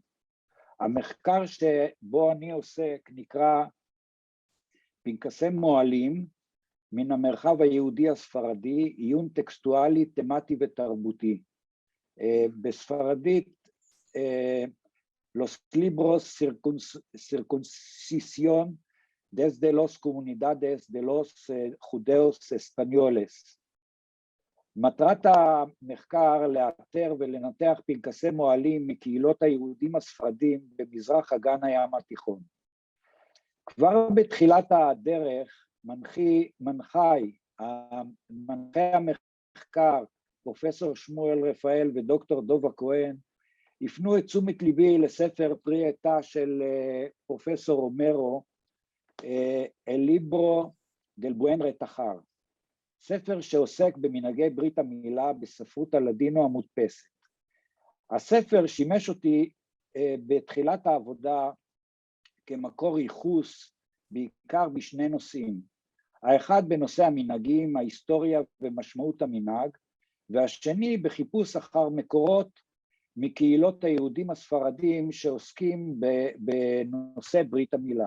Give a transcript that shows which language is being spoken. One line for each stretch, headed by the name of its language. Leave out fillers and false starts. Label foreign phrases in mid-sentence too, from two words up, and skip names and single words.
Hebrew: המחקר שבו אני עוסק נקרא פנקסי מועלים מן המרחב היהודי הספרדי, עיון טקסטואלי, תמטי ותרבותי. בספרדית,
Spanish: los libros circuncisión desde las comunidades de los judíos españoles.
Hebrew: מטרת המחקר לאתר ולנתח פנקסי מועלים מקהילות היהודים הספרדים במזרח אגן הים התיכון. כבר בתחילת הדרך מנחי המחקר, פרופסור שמואל רפאל ודוקטור דוב הכהן, הפנו את תשומת ליבי לספר פרי עטה של פרופסור רומרו, El libro del buen retahar, ספר שעוסק במנהגי ברית המילה בספרות הלדינו המודפסת. הספר שימש אותי בתחילת העבודה כמקור ייחוס, בעיקר בשני נושאים. האחד בנושא המנהגים, ההיסטוריה ומשמעות המנהג, והשני בחיפוש אחר מקורות מקהילות היהודים הספרדים שעוסקים בנושא ברית המילה.